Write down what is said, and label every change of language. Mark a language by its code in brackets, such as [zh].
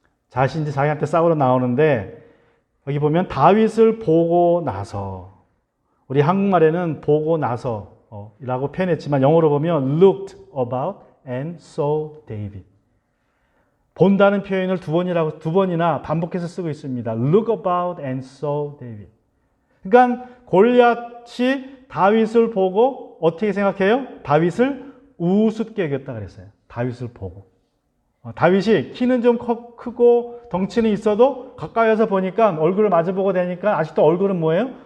[ko] 자신이 자기한테 싸우러 나오는데 여기 보면 다윗을 보고 나서, 우리 한국말에는 보고 나서 라고 표현했지만 영어로 보면 [en] looked about and saw David. [ko] 본다는 표현을 두 번이나 반복해서 쓰고 있습니다. [en] Look about and saw David. [ko] 그러니까 골리앗이 다윗을 보고 어떻게 생각해요? 다윗을 우습게 여겼다 그랬어요. 다윗을 보고. 다윗이 키는 좀 크고 덩치는 있어도 가까이 와서 보니까 얼굴을 마주보고 되니까 아직도 얼굴은 뭐예요?